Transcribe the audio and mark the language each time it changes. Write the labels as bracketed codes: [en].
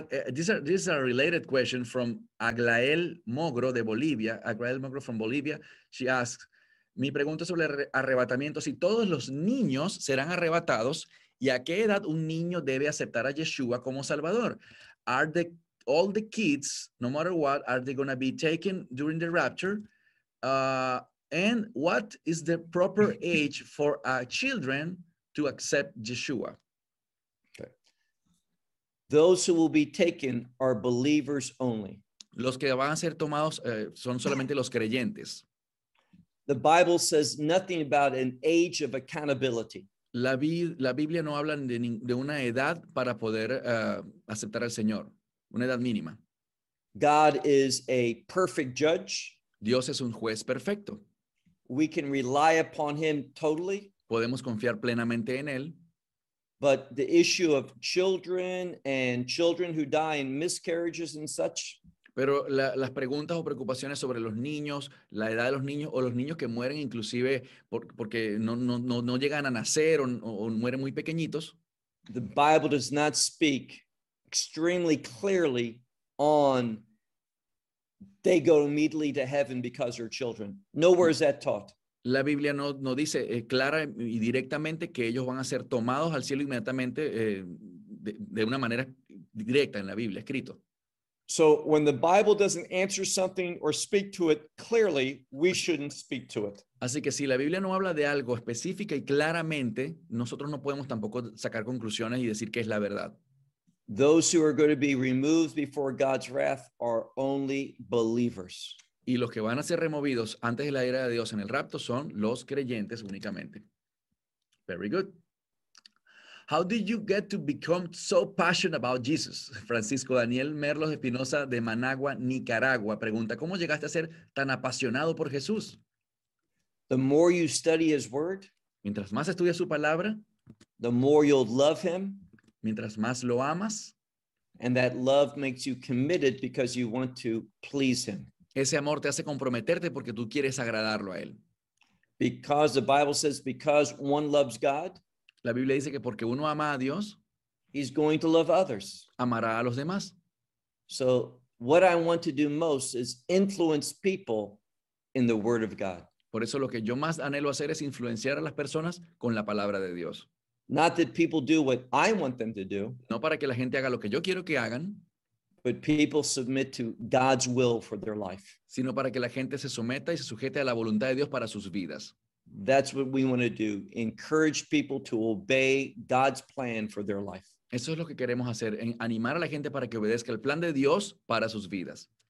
[en] This is a related question from Aglael Mogro de Bolivia. Aglael Mogro from Bolivia. She asks, [es] mi pregunta sobre arrebatamiento, si todos los niños serán arrebatados, ¿y a qué edad un niño debe aceptar a Yeshua como Salvador? [en] Are the all the kids, no matter what, are they going to be taken during the rapture? And what is the proper age for children to accept Yeshua? Those who will be taken are believers only. [es] Los que van a ser tomados son solamente los creyentes. [en] The Bible says nothing about an age of accountability. [es] La Biblia no habla de una edad para poder aceptar al Señor, una edad mínima. [en] God is a perfect judge. [es] Dios es un juez perfecto. [en] We can rely upon him totally. [es] Podemos confiar plenamente en él. [en] But the issue of children and children who die in miscarriages and such. [es] Pero las preguntas o preocupaciones sobre los niños, la edad de los niños o los niños que mueren inclusive porque no llegan a nacer o mueren muy pequeñitos. [en] The Bible does not speak extremely clearly on they go immediately to heaven because they're children. Nowhere is that taught. [es] La Biblia no dice clara y directamente que ellos van a ser tomados al cielo inmediatamente de una manera directa en la Biblia, escrito. [en] So when the Bible doesn't answer something or speak to it clearly, we shouldn't speak to it. [es] Así que si la Biblia no habla de algo específica y claramente, nosotros no podemos tampoco sacar conclusiones y decir que es la verdad. [en] Those who are going to be removed before God's wrath are only believers. [es] Y los que van a ser removidos antes de la ira de Dios en el rapto son los creyentes únicamente. [en] Very good. How did you get to become so passionate about Jesus? [es] Francisco Daniel Merlos Espinosa de Managua, Nicaragua, pregunta, ¿cómo llegaste a ser tan apasionado por Jesús? [en] The more you study his word, [es] mientras más estudias su palabra, [en] the more you'll love him, [es] mientras más lo amas, [en] and that love makes you committed because you want to please him. [es] Ese amor te hace comprometerte porque tú quieres agradarlo a él. [en] Because the Bible says, because one loves God, [es] la Biblia dice que porque uno ama a Dios, [en] he's going to love others. [es] Amará a los demás. [en] So what I want to do most is influence people in the word of God. [es] Por eso lo que yo más anhelo hacer es influenciar a las personas con la palabra de Dios. [en] Not that people do what I want them to do. [es] No para que la gente haga lo que yo quiero que hagan. [en] But people submit to God's will for their life. [es] Sino para que la gente se someta y se sujete a la voluntad de Dios para sus vidas. [en] That's what we want to do. Encourage people to obey God's plan for their life. [es] Eso es lo que queremos hacer. Animar a la gente para que obedezca el plan de Dios para sus vidas.